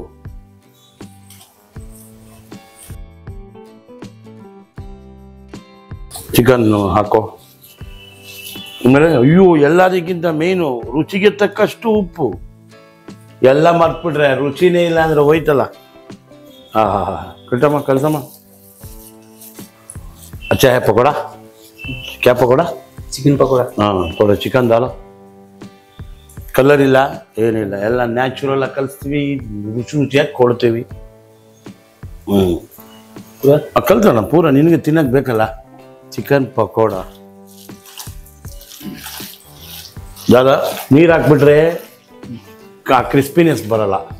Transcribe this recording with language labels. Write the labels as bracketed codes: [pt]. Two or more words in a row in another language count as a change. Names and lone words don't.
[kn] ಚಿಕನ್ ಹಾಕೋ. ಆಮೇಲೆ ಅಯ್ಯೋ ಎಲ್ಲದಕ್ಕಿಂತ ಮೇನು ರುಚಿಗೆ ತಕ್ಕಷ್ಟು ಉಪ್ಪು. ಎಲ್ಲ ಮರ್ತ್ಬಿಟ್ರೆ ರುಚಿನೇ ಇಲ್ಲ ಅಂದ್ರೆ ಹೋಯ್ತಲ್ಲ. ಕಟ್ಟಮ್ಮ ಕಳ್ಸಮ್ಮ. [hi] अच्छा है पकौड़ा? क्या पकौड़ा? चिकन पकौड़ा। हाँ थोड़ा चिकन डालो. [kn] ಕಲರ್ ಇಲ್ಲ ಏನಿಲ್ಲ, ಎಲ್ಲ ನ್ಯಾಚುರಲ್ ಆಗಿ ಕಲಿಸ್ತೀವಿ, ರುಚಿಯಾಗಿ ಕೊಡ್ತೀವಿ. ಕಲ್ತೋಣ ಪೂರ, ನಿನಗೆ ತಿನ್ನಕ್ಕೆ ಬೇಕಲ್ಲ ಚಿಕನ್ ಪಕೋಡ. ದಾದಾ ನೀರು ಹಾಕ್ಬಿಟ್ರೆ ಕ್ರಿಸ್ಪಿನೆಸ್ ಬರಲ್ಲ.